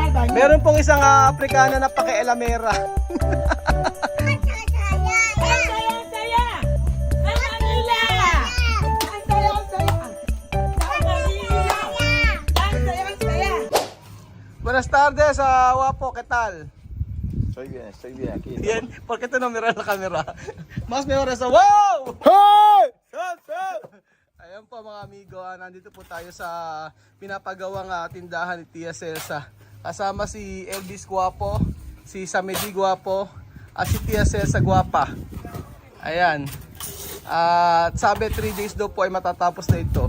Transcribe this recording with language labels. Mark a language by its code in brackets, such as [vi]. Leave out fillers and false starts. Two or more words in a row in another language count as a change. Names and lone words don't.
[tl] Meron pong isang Afrikana na paki-elamera. [es] Buenas tardes, guapo, ¿qué tal? Estoy bien aquí. Bien, ¿por qué te no miras la cámara? Más mejor eso. ¡Wow! [en] Hey! [tl] Ayan po [es] mga amigo, [tl] nandito po tayo sa pinapagawang tindahan ni Tia Celsa. Kasama si Elvis Guapo, si Samedi Guapo, at si Tia Celsa Guapa. Ayan. At sabi 3 days daw po ay matatapos na ito.